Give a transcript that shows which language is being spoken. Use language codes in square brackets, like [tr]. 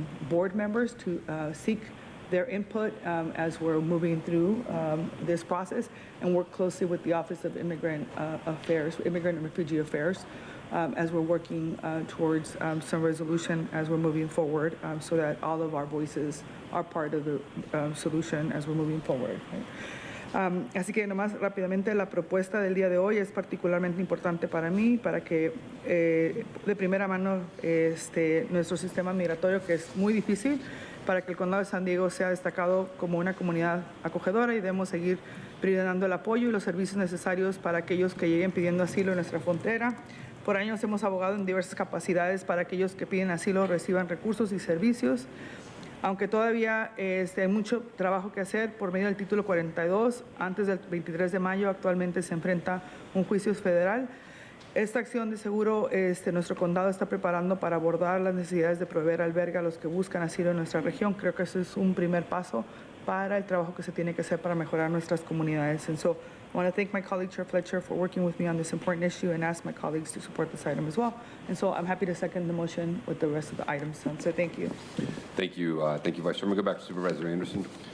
[en] board members to seek their input as we're moving through this process, and work closely with the Office of Immigrant and Refugee Affairs as we're working towards some resolution as we're moving forward, so that all of our voices are part of the solution as we're moving forward. Right? [es] Así que nomás rápidamente, la propuesta del día de hoy es particularmente importante para mí, para que de primera mano nuestro sistema migratorio, que es muy difícil, para que el Condado de San Diego sea destacado como una comunidad acogedora, y debemos seguir brindando el apoyo y los servicios necesarios para aquellos que lleguen pidiendo asilo en nuestra frontera. Por años hemos abogado en diversas capacidades para aquellos que piden asilo reciban recursos y servicios. Aunque todavía hay mucho trabajo que hacer por medio del título 42, antes del 23 de mayo actualmente se enfrenta un juicio federal. Esta acción de seguro nuestro condado está preparando para abordar las necesidades de proveer albergue a los que buscan asilo en nuestra región. Creo que eso es un primer paso para el trabajo que se tiene que hacer para mejorar nuestras comunidades. [en] And so I want to thank my colleague, Chair Fletcher, for working with me on this important issue and ask my colleagues to support this item as well. And so I'm happy to second the motion with the rest of the items. So thank you. Thank you, Vice Chair. I'm going to go back to Supervisor Anderson.